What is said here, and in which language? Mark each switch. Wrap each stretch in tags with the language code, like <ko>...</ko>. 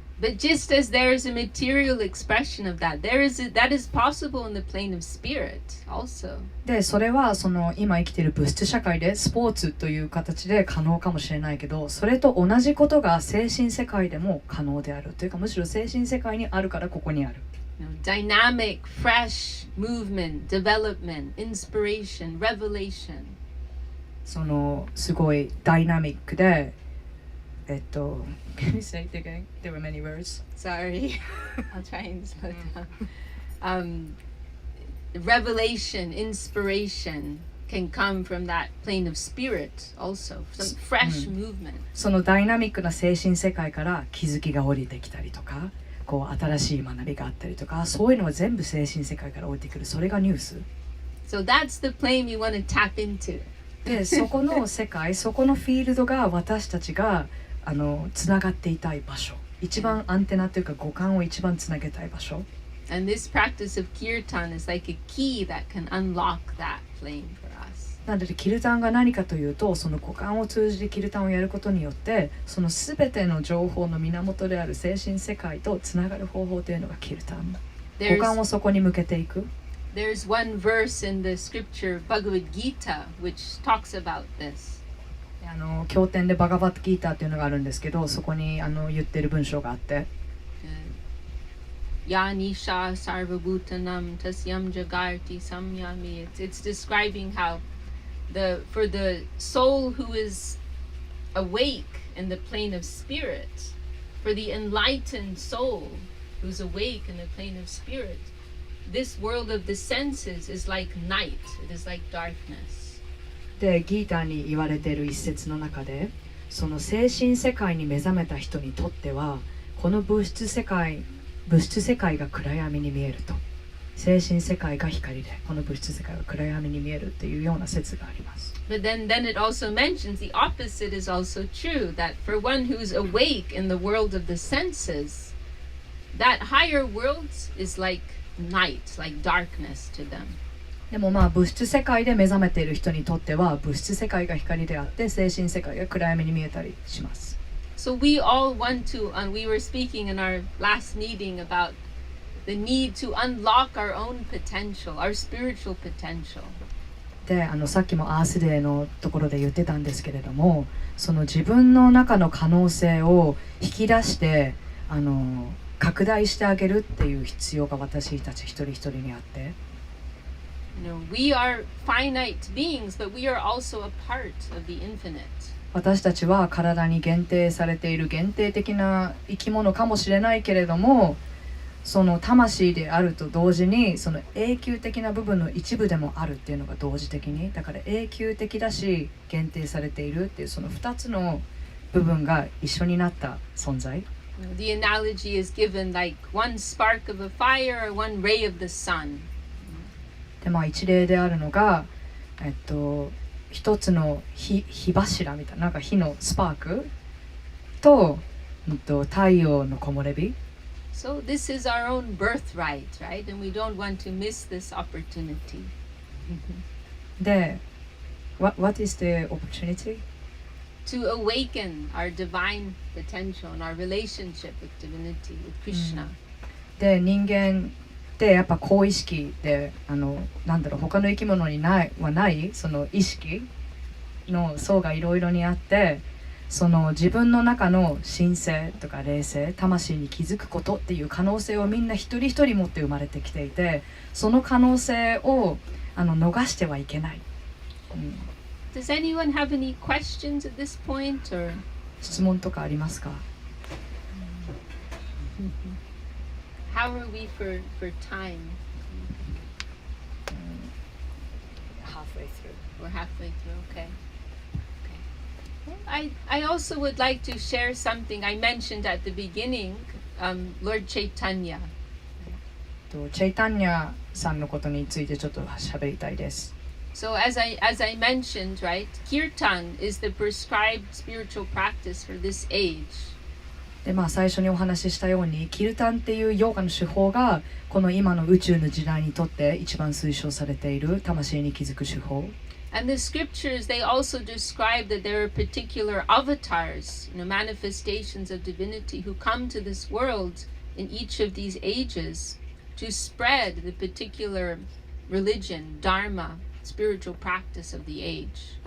<en>But just as there is a material expression of that, that is possible in the plane of spirit also.</en> <ja>でそれはその今生きている物質社会でスポーツという形で可能かもしれないけど、それと同じことが精神世界でも可能であるというか、むしろ精神世界にあるからここにある。</ja> <en>Dynamic, fresh movement, development, inspiration, revelation.</en> <ja>そのすごいダイナミックで</ja> <en>Can you say it again? There were many words. Sorry, I'll try and slow down. Revelation, inspiration can come from that plane of spirit also. Some fresh movement.</en> <ja>そのダイナミックな精神世界から気づきが降りてきたりとか、こう新しい学びがあったりとか、そういうのは全部精神世界から降りてくる。それがニュース。</ja> <en>So that's the plane we want to tap into.</en> <ja>で、そこの世界、そこのフィールドが私たちがつながっていたい場所、一番アンテナというか五感を一番つなげたい場所。</ja> <en>And this practice of kirtan is like a key that can unlock that plane for us.</en> <ja>なのでキルタンが何かというと、その五感を通じてキルタンをやることによって、そのすべての情報の源である精神世界とつながる方法というのがキルタン。五感をそこに向けていく。</ja> <en>There's one verse in the scripture Bhagavad Gita which talks about this.</en> <ja>経典でバガバットギーターっていうのがあるんですけど、そこに言ってる文章があって、</ja> <sa>Ya nisha sarvabhutanam tasyam jagarti samyami.</sa> <en>It's describing how for the soul who is awake in the plane of spirit, For the enlightened soul who's awake in the plane of spirit, this world of the senses is like night, it is like darkness.</en> <ja>でギーターに言われている一節の中で、その精神世界に目覚めた人にとってはこの物質世界が暗闇に見えると。精神世界が光で、この物質世界が暗闇に見えるっていうような説があります。</ja> <en>But then it also mentions the opposite is also true, that for one who's awake in the world of the senses, that higher world is like night, like darkness to them.</en> <ja>でもまあ物質世界で目覚めている人にとっては物質世界が光であって精神世界が暗闇に見えたりします。</ja> <en>So we all want to, and we were speaking in our last meeting about the need to unlock our own potential, our spiritual potential.</en> <ja>でさっきもアースデーのところで言ってたんですけれども、その自分の中の可能性を引き出して拡大してあげるっていう必要が私たち一人一人にあって、</ja> <en>You know, we are finite beings, but we are also a part of the infinite.</en> <ja>私たちは体に限定されている限定的な生き物かもしれないけれども、その魂であると同時にその永久的な部分の一部でもあるっていうのが同時的に、だから永久的だし限定されているっていうその2つの部分が一緒になった存在。</ja> <en>The analogy is given like one spark of a fire or one ray of the sun.</en> <ja>でまあ一例であるのが一つの火柱みたいな、なんか火のスパークと太陽の木漏れ日。</ja> <en>So this is our own birthright, right? And we don't want to miss this opportunity. で、what is the opportunity? To awaken our divine potential and our relationship with divinity, with Krishna.</en> <ja>で、人間ってやっぱ高意識でなんだろう、他の生き物にないその意識の層がいろいろにあって、その自分の中の神性とか霊性、魂に気づくことっていう可能性をみんな一人一人持って生まれてきていて、その可能性を逃してはいけない。</ja> <en>Does anyone have any questions at this point, or?</en> <ja>質問とかありますか？</ja> <en>How are we for time? Halfway through. We're halfway through, okay. I also would like to share something I mentioned at the beginning, Lord Chaitanya.</en> <ja>チェイタンニャさんのことについてちょっと喋りたいです。</ja> <en>So as I mentioned, right, kirtan is the prescribed spiritual practice for this age.</en> <ja>で最初にお話ししたようにキルタンっていうヨガの手法がこの今の宇宙の時代にとって一番推奨されている魂に気づく手法。</ja> <en>And the scriptures, they also describe that there are particular avatars, manifestations of divinity who come to this world in each of these ages to spread the particular religion, dharma, spiritual practice of the age.</en>